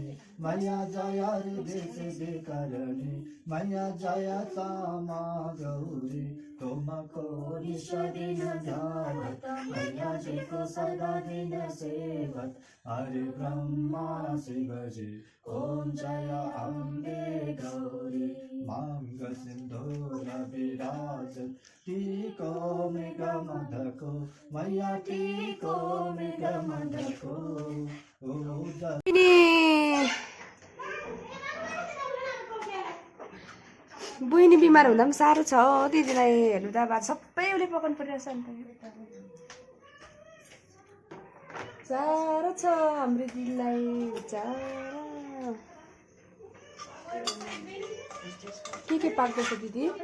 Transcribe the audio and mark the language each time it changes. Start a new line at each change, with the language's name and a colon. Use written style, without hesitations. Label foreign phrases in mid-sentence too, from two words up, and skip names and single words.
Hindi: मैया जय हृदय सिद्धि करणी मैया जय सामा गौरी तुमको निश दिन ध्यावत मैया जी को सदा दिन सेवत हरे ब्रह्मा शिव जी ओम जय अम्बे गौरी मांग सिंधूर विराजत टीको मृग मधको मैया टीको मृग मधको
Nepali: बहिनी बिमार हुँदा पनि साह्रो छ दिदीलाई हेर्नु त अब सबै उसले पकाउनु परिरहेछ नि त साह्रो छ हाम्रो दिदीलाई के पाक्दैछ दिदी